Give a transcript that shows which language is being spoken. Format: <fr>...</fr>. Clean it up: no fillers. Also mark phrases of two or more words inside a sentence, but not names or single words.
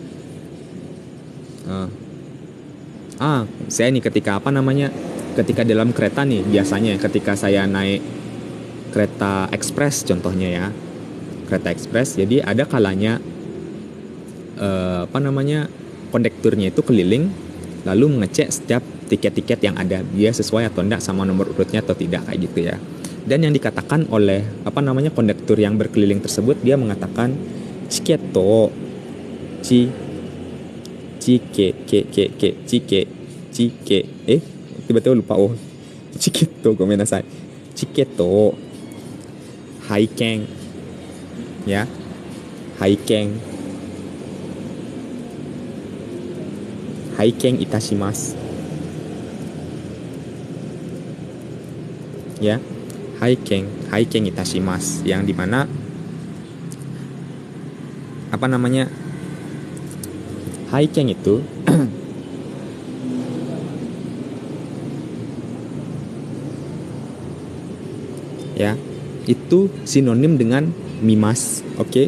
<id>Saya ini ketika ketika dalam kereta nih, biasanya ketika saya naik kereta ekspres contohnya ya, kereta ekspres, jadi ada kalanya kondekturnya itu keliling lalu mengecek setiap tiket-tiket yang ada, dia sesuai atau enggak sama nomor urutnya atau tidak, kayak gitu ya. Dan yang dikatakan oleh kondektur yang berkeliling tersebut, dia mengatakan chiketo tiba-tiba lupa</id> <ja>チケット、ごめんなさい、チケット拝見,</ja> <id>ya, haiken</id> <ja>itashimasu, ya, 拝見いたします,</ja> <id>yang dimana haiken itu ya, itu sinonim dengan mimas. Oke.</id>